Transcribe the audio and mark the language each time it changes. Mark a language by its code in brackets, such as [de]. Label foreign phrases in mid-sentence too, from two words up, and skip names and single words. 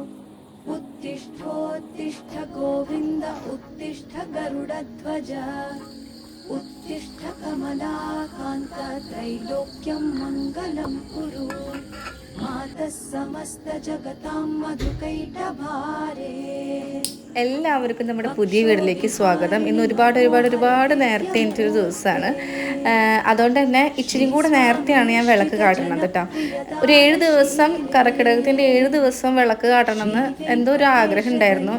[sa] उत्तिष्ठोत्तिष्ठ गोविन्द उत्तिष्ठ गरुडध्वज उत्तिष्ठ कमलाकान्त त्रैलोक्यं मङ्गलं कुरु मातः समस्त जगतां मधुकैटभारे. [ml] എല്ലാവർക്കും നമ്മുടെ പുതിയ വീട്ടിലേക്ക് സ്വാഗതം. ഇന്ന് ഒരുപാട് നേരത്തെ എനിക്കൊരു ദിവസമാണ്. അതുകൊണ്ട് തന്നെ ഇച്ചിരി കൂടെ നേരത്തെയാണ് ഞാൻ വിളക്ക് കാട്ടുന്നത് കേട്ടോ. ഒരു 7 ദിവസം കർക്കിടകത്തിൻ്റെ 7 ദിവസം വിളക്ക് കാട്ടണമെന്ന് എന്തോ ഒരു ആഗ്രഹം ഉണ്ടായിരുന്നു.